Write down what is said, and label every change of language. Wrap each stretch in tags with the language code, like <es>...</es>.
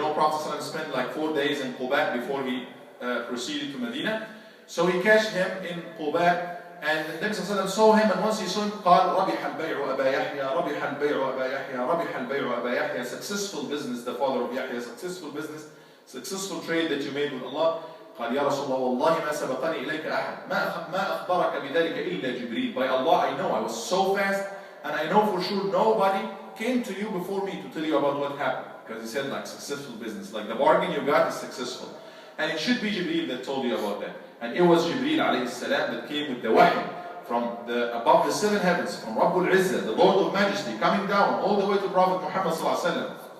<en>Prophet ﷺ spent like 4 days in Quba before he proceeded to Medina. So he catched him in Quba, and the Nabi ﷺ saw him, and once he saw him,</en> <ar>قال ربح البيع أبا يحيى</ar> <en>ربح البيع أبا يحيى ربح البيع أبا يحيى. Successful business, the father of Yahya, successful business, successful trade that you made with Allah.</en> <ar>قال يا رسول الله والله ما سبقني إليك أحد ما أخبرك بذلك إلا جبريل.</ar> <en>By Allah, I know I was so fast, and I know for sure nobody came to you before me to tell you about what happened. Because he said like successful business, like the bargain you got is successful. And it should be Jibreel that told you about that. And it was Jibreel alayhi salam that came with the wahy from above the 7 heavens, from Rabbul Izzah, the Lord of Majesty, coming down all the way to Prophet Muhammad sallallahu alaihi wasallam.</en>